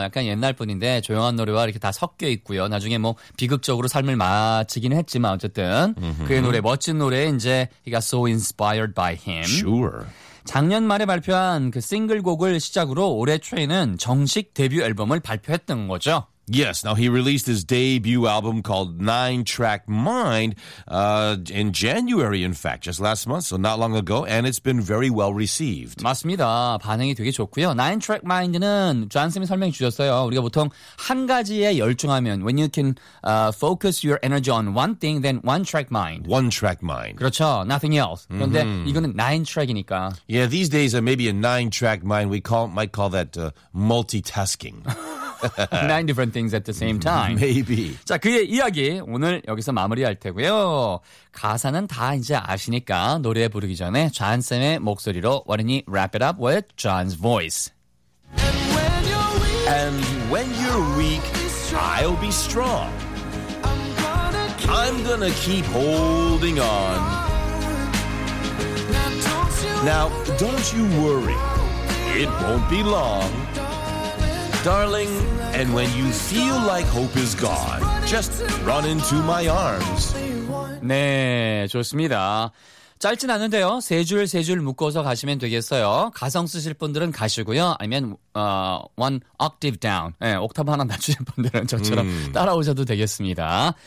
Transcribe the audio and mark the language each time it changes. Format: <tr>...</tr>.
<ko>약간 옛날 분인데 조용한 노래와 이렇게 다 섞여 있고요. 나중에 뭐 비극적으로 삶을 마치긴 했지만 어쨌든 그의 노래, 멋진 노래, 이제</ko> <en>he got so inspired by him. Sure.</en> <ko>작년 말에 발표한 그 싱글곡을 시작으로 올해 초에는 정식 데뷔 앨범을 발표했던 거죠.</ko> <en>Yes, now he released his debut album called Nine Track Mind in January, in fact, just last month, so not long ago, and it's been very well received.</en> <ko>맞습니다. 반응이 되게 좋고요. Nine Track Mind는 존쌤이 설명 주셨어요. 우리가 보통 한 가지에 열중하면</ko> <en>when you can focus your energy on one thing, then one track mind. One track mind.</en> <ko>그렇죠.</ko> <en>Nothing else.</en> <ko>그런데 이거는 nine track이니까.</ko> <en>Yeah, these days, maybe a nine track mind, we might call that multitasking. Nine different things at the same time. Maybe.</en> <ko>자, 그의 이야기 오늘 여기서 마무리할 테고요. 가사는 다 이제 아시니까 노래 부르기 전에 존쌤의 목소리로 완전히</ko> <en>wrap it up with John's voice. And when you're weak, And when you're weak, I'll be strong. I'm gonna keep holding on. Now, don't you worry, it won't be long. Darling, and when you feel like hope is gone, just run into my arms.</en> <ko>네, 좋습니다. 짧진 않은데요. 세 줄 세 줄 묶어서 가시면 되겠어요. 가성 쓰실 분들은 가시고요.</ko> <en>아니면 one octave down.</en> <ko>네, 옥타브 하나 낮추실 분들은 저처럼 따라오셔도 되겠습니다.</ko>